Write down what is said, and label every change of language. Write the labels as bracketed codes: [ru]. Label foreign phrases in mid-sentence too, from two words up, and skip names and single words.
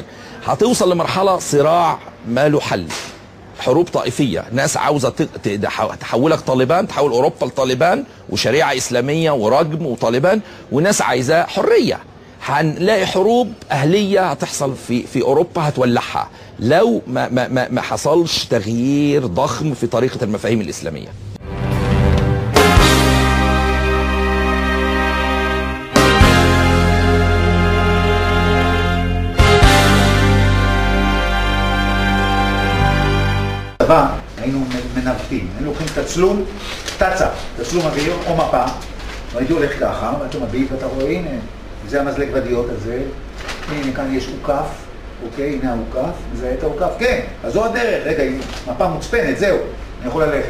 [ar] هتوصل لمرحله صراع ما له حل، حروب طائفية، ناس عاوزة تحولك طالبان، تحول أوروبا لطالبان وشريعة إسلامية ورجم وطالبان، وناس عايزة حرية. هنلاقي حروب أهلية هتحصل في أوروبا هتولعها لو ما حصلش تغيير ضخم في طريقة المفاهيم الإسلامية. [he] היינו מנווטים, היינו לוקחים תצלום, תצלום אוויר או מפה, והייתי הולך ככה, ואתה מביט ואתה רואה, הנה, זה המזלג ודיות הזה, הנה כאן יש עוקף, אוקיי, הנה העוקף, זה את העוקף, כן, אז זו הדרך, רגע, מפה מוצפנת, זהו, אני יכול ללכת.